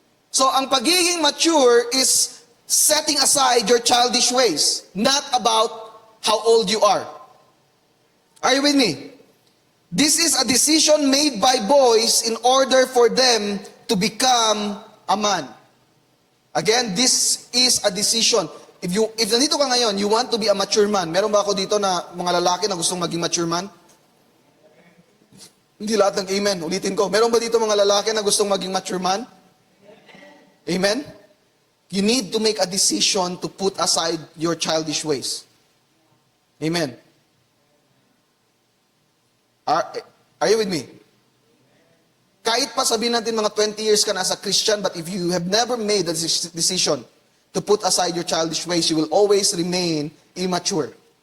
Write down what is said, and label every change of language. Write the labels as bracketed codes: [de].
[en] So, ang pagiging mature is setting aside your childish ways, not about how old you are. Are you with me? This is a decision made by boys in order for them to become a man. Again, this is a decision. If [tl] nandito ka ngayon, [en] you want to be a mature man. [tl] Meron ba ako dito na mga lalaki na gustong maging mature man? Hindi lahat ng amen. Ulitin ko. Meron ba dito mga lalaki na gustong maging mature man? Amen? [en] You need to make a decision to put aside your childish ways. Amen? Are you with me? [tl] Kahit pa sabihin natin mga [en] 20 years ka na as a Christian, but if you have never made a decision to put aside your childish ways, you will always remain immature.